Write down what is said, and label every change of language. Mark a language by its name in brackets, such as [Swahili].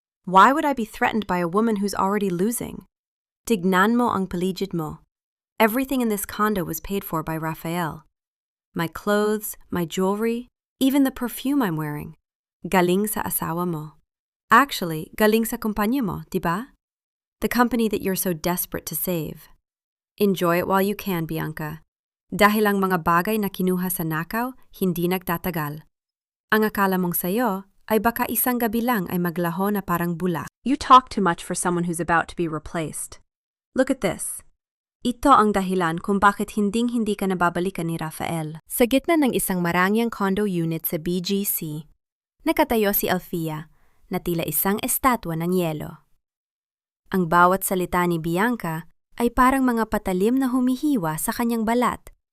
[English] Why would I be threatened by a woman who's already losing? [Filipino] Tignan mo ang paligid mo. [English] Everything in this condo was paid for by Rafael. My clothes, my jewelry, even the perfume I'm wearing. [Filipino] Galing sa asawa mo. Actually, galing sa kumpanya mo, diba? [English] The company that you're so desperate to save. Enjoy it while you can, [Filipino] Bianca. Dahil ang mga bagay na kinuha sa nakaw, hindi nagtatagal. Ang akala mong sayo ay baka isang gabi lang ay maglaho na parang bula. [English] You talk too much for someone who's about to be replaced. Look at this. [Filipino] Ito ang dahilan kung bakit hindi ka nababalikan ni Rafael. Sa gitna ng isang marangyang condo unit sa BGC, nakatayo si Althea na tila isang estatwa ng yelo. Ang bawat salita ni Bianca ay parang mga patalim na humihiwa sa kanyang balat.